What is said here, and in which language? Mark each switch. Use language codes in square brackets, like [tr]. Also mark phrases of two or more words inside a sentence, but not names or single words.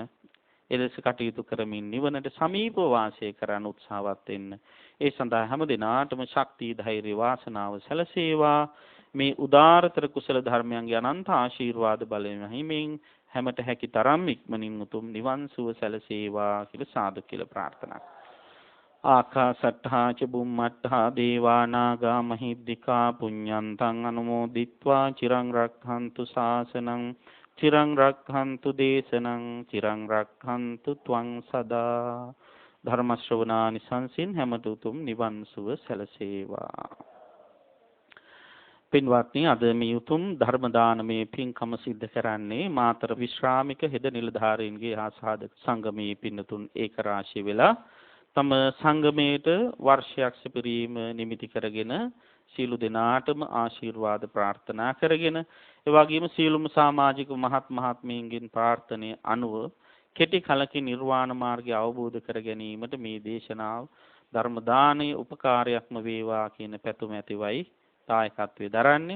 [si] එලෙස කටයුතු කරමින් නිවනට සමීපව වාසය කරන්න උත්සාහවත් වෙන්න. ඒ සඳහා හැම දිනාටම ශක්තිය ධෛර්ය වාසනාව සැලසේවා. මේ උදාරතර කුසල ධර්මයන්ගේ අනන්ත ආශිර්වාද බලයෙන් හිමින් හැමත හැකි තරම් ඉක්මනින් උතුම් නිවන් සුව සැලසේවා කියලා සාදු කියලා ප්‍රාර්ථනා. [pi] ආකාසට්ඨා ච බුම්මට්ඨා දේවා නාග මහිද්దికා පුඤ්ඤන්තං අනුමෝදිත්වා චිරං රක්ඛන්තු ශාසනං චිරං රක්ඛන්තු දේශනං චිරං රක්ඛන්තු ත්වං සදා. [si] ධර්ම ශ්‍රවණානි සංසින් හැමත උතුම් නිවන් සුව සැලසේවා. පින්වත්නි, අද මේ උතුම් ධර්ම දානමේ පින්කම සිද්ධ කරන්නේ මාතර විශ්‍රාමික හෙද නිලධාරීන්ගේ ආසාදක සංගමයේ පින්නතුන් ඒක රාශිය වෙලා තම සංගමයට වර්ෂයක් සිපිරීම නිමිති කරගෙන සීල දෙනාටම ආශිර්වාද ප්‍රාර්ථනා කරගෙන ඒ වගේම සීලුම සමාජික මහත් මහත්මීන්ගෙන් ප්‍රාර්ථනීය අනුව කෙටි කලකින් නිර්වාණ මාර්ගය අවබෝධ කර ගැනීමට මේ දේශනාව ධර්ම දානයේ උපකාරයක්ම වේවා කියන පැතුම ඇතිවයි දායකත්වයේ දරන්නේ.